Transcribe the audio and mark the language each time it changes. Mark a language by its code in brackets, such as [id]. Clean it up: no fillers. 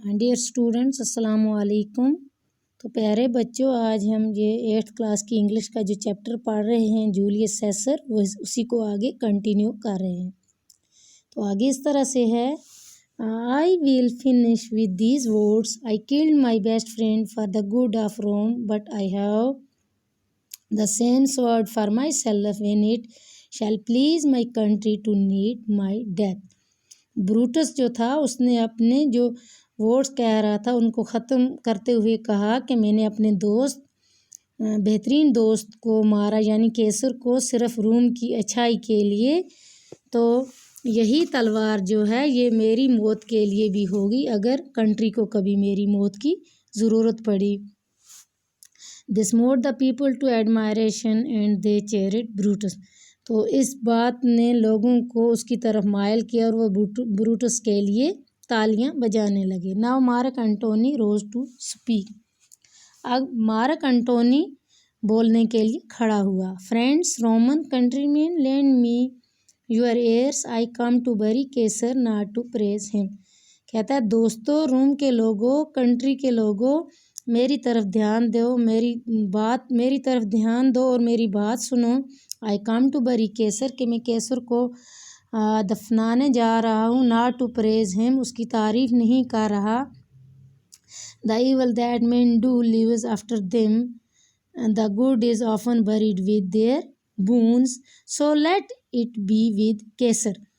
[ur] Dear students السلام علیکم۔ تو پیارے بچوں، آج ہم یہ 8th کلاس کی انگلش کا جو چیپٹر پڑھ رہے ہیں جولیس سیسر، وہ اسی کو آگے کنٹینیو کر رہے ہیں۔ تو آگے اس طرح سے ہے [en] I will finish with these words. I killed my best friend for the good of Rome, but I have the same sword for myself when it shall please my country to need my death. [ur] Brutus جو تھا اس نے اپنے جو words کہہ رہا تھا ان کو ختم کرتے ہوئے کہا کہ میں نے اپنے بہترین دوست کو مارا، یعنی کیسر کو، صرف روم کی اچھائی کے لیے۔ تو یہی تلوار جو ہے یہ میری موت کے لیے بھی ہوگی اگر کنٹری کو کبھی میری موت کی ضرورت پڑی۔ [en] This moved the people to admiration and they cheered Brutus. [ur] تو اس بات نے لوگوں کو اس کی طرف مائل کیا اور وہ بروٹس کے لیے تالیاں بجانے لگے۔ Now mark Anthony [en] rose to speak. [ur] اب مارک انٹونی بولنے کے لیے کھڑا ہوا۔ [en] Friends, Roman countrymen, lend me your ears. I come to bury Caesar, not to praise him. [ur] کہتا ہے دوستو، روم کے لوگوں، کنٹری کے لوگوں، میری طرف دھیان دو، میری طرف دھیان دو اور میری بات سنو۔ [en] I come to bury Caesar [ur] کہ میں کیسر کو دفنانے جا رہا ہوں، [en] not to praise him [ur] اس کی تعریف نہیں کر رہا۔ [en] The evil that men do lives after them, the good is often buried with their bones, so let it be with Caesar.